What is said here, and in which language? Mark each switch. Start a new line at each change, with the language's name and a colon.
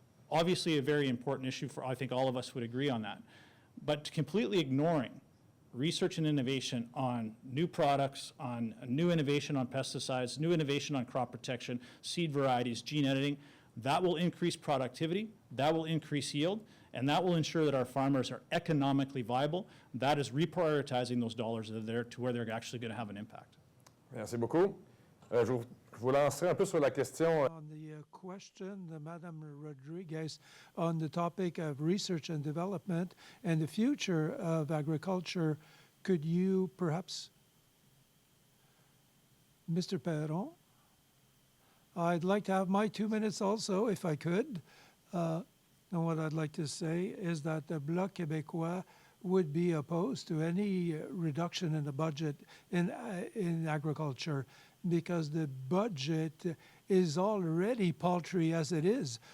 English: Obviously a very important issue I think all of us would agree on that. But completely ignoring research and innovation on new products, on new innovation on pesticides, new innovation on crop protection, seed varieties, gene editing, that will increase productivity, that will increase yield, and that will ensure that our farmers are economically viable. That is reprioritizing those dollars that are there to where they're actually going to have an impact.
French: Merci beaucoup. Je vous lancerai un peu sur la question.
English: On the question, Madame Rodriguez, on the topic of research and development and the future of agriculture, could you perhaps, Mr. Perron? I'd like to have my 2 minutes also, if I could. And what I'd like to say is that the Bloc Québécois would be opposed to any reduction in the budget in agriculture, because the budget is already paltry as it is.